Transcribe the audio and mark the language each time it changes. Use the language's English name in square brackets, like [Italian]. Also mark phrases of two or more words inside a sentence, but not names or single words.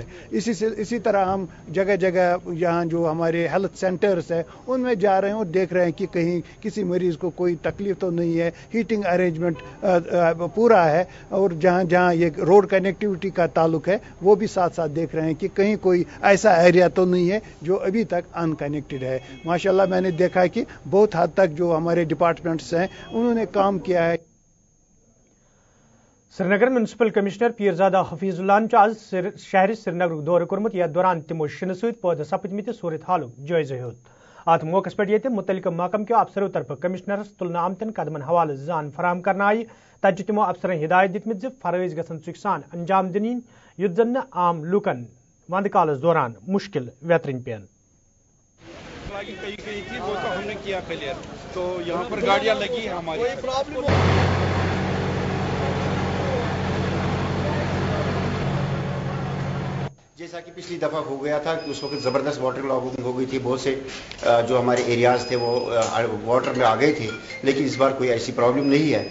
[Urdu] اسی طرح ہم جگہ جگہ یہاں جو ہمارے [English] health centres [Urdu] ہیں ان میں جا رہے ہیں اور دیکھ رہے ہیں کہ کہیں کسی مریض کو کوئی تکلیف تو نہیں ہے, [English] heating arrangement [Urdu] پورا ہے, اور جہاں جہاں یہ [English] road connectivity [Urdu] کا تعلق ہے وہ بھی ساتھ ساتھ دیکھ رہے ہیں کہ کہیں کوئی ایسا ایریا تو نہیں ہے جو ابھی تک ان کنیکٹڈ ہے. ماشاءاللہ میں نے دیکھا کہ بہت حد تک جو ہمارے ڈپارٹمنٹس ہیں انہوں نے کام کیا ہے. [Kashmiri] سرینگر [English] municipal commissioner [Kashmiri] پیرزادہ حفیظ اللہ آز شہر سرینگر دورہ کورمت یتھ دوران تمو شنہ ست پودہ سپدمت صورت حالک جائزہ ہیوت. ات موقع پہ متعلقہ محکمہ کے افسروں طرف کمشنرس تلنہ آمتن قدمن حوالہ زان فراہم کرنا آئی. تتہ تمو افسرن ہدایت دتمت فرائض گھن چک سان انجام دن یت زن عام لوکن وند کالس دوران مشکل ویترن پین. [Urdu] کہیں تھی وہ تو ہم نے کیا کلیئر, تو یہاں پر گاڑیاں لگی ہیں ہماری. جیسا کہ پچھلی دفعہ ہو گیا تھا کہ اس وقت زبردست [English] water logging [Urdu] ہو گئی تھی, بہت سے جو ہمارے ایریاز تھے وہ واٹر میں آ گئے تھے, لیکن اس بار کوئی ایسی پرابلم نہیں ہے.